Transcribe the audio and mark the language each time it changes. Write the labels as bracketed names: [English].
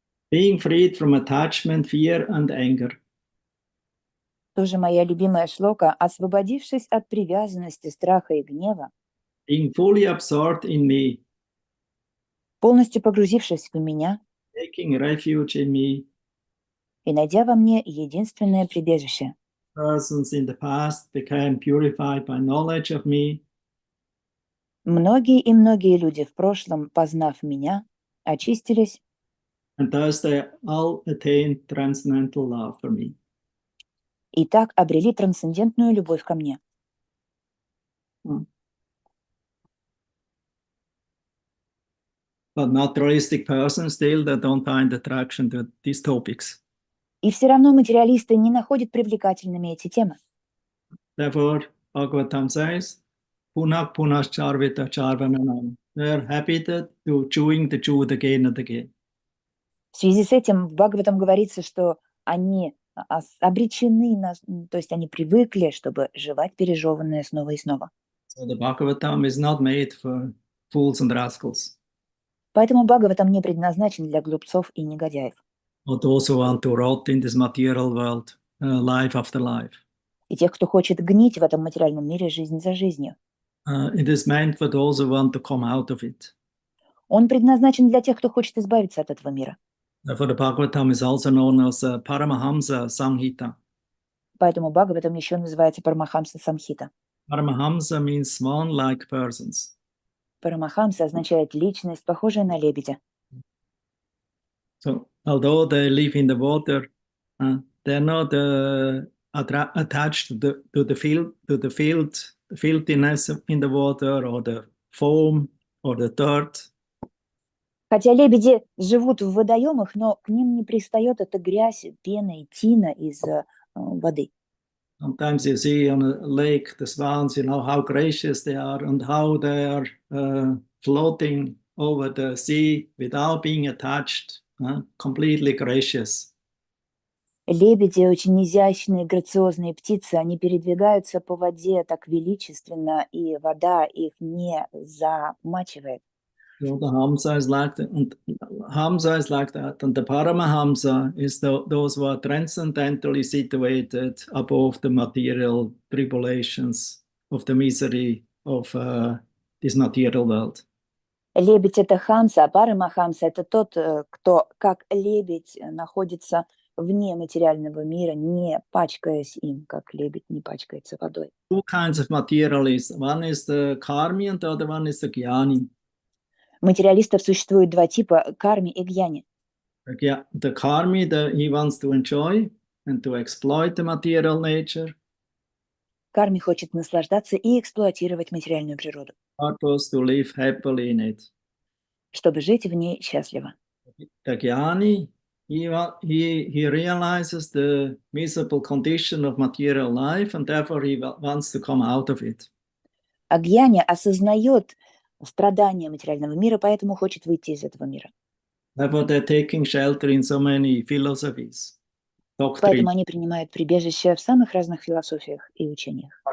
[English] Being freed from attachment, fear, and anger. [Russian] Тоже моя любимая шлока. Освободившись от привязанности, страха и гнева, [English] Being fully absorbed in me, [Russian] полностью погрузившись в меня [English] taking refuge in me, [Russian] и найдя во мне единственное прибежище, [English] persons in the past became purified by knowledge of me. [Russian] Многие и многие люди в прошлом, познав меня, очистились, [English] And thus they all attained transcendental love for me. [Russian] и так обрели трансцендентную любовь ко мне. [English] But naturalistic persons still they don't find attraction to these topics. [Russian] И все равно материалисты не находят привлекательными эти темы. [English] Therefore, Bhagavatam says, [Sanskrit] Punak punas charvita charvananam. [English] They're habituated to chewing the food again and again. [Russian] В связи с этим в Бхагаватам говорится, что они обречены, то есть они привыкли, чтобы жевать пережеванное снова и снова. [English] So the Bhagavatam is not made for fools and rascals, [Russian] Поэтому Бхагаватам не предназначен для глупцов и негодяев. [English] or those who want to rot in this material world, life after life. [Russian] И тех, кто хочет гнить в этом материальном мире жизнь за жизнью. [English] It is meant for those who want to come out of it. [Russian] Он предназначен для тех, кто хочет избавиться от этого мира. [English] Therefore, the Bhagavatam is also known as Paramahamsa Samhita. [Russian] Поэтому Бхагаватам еще называется Парамахамса Самхита. [English] Paramahamsa means swan-like persons. [Russian] Парамахамса означает личность, похожая на лебедя. [English] So, although they live in the water, they're not attached to the filthiness in the water, or the foam, or the dirt. [Russian] Хотя лебеди живут в водоемах, но к ним не пристает эта грязь, пена и тина из воды. [English] Sometimes you see on a lake the swans, how gracious they are and how they are floating over the sea without being attached, completely gracious. [Russian] Лебеди очень изящные, грациозные птицы, они передвигаются по воде так величественно, и вода их не замачивает. [English] So the Hamsa is like that, and Hamsa is like that, and the Paramahamsa is those who are transcendentally situated above the material tribulations of the misery of this material world. [Russian] Лебедь — это хамса, а парамахамса — это тот, кто, как лебедь, находится вне материального мира, не пачкаясь им, как лебедь не пачкается водой. [English] Two kinds of materialists. One is the karmi and the other one is the jnani. [Russian] Материалистов существует два типа — карми и гьяни. [English] The karmi, he wants to enjoy and to exploit the material nature. [Russian] Карми хочет наслаждаться и эксплуатировать материальную природу, [English] Purpose to live happily in it. [Russian] чтобы жить в ней счастливо. [English] The jnani, he realizes the miserable condition of material life, and therefore he wants to come out of it. [Russian] А гьяни осознает страдания материального мира, поэтому хочет выйти из этого мира. [English] Therefore they're taking shelter in so many philosophies, doctrines. [Russian] Поэтому они принимают прибежище в самых разных философиях и учениях.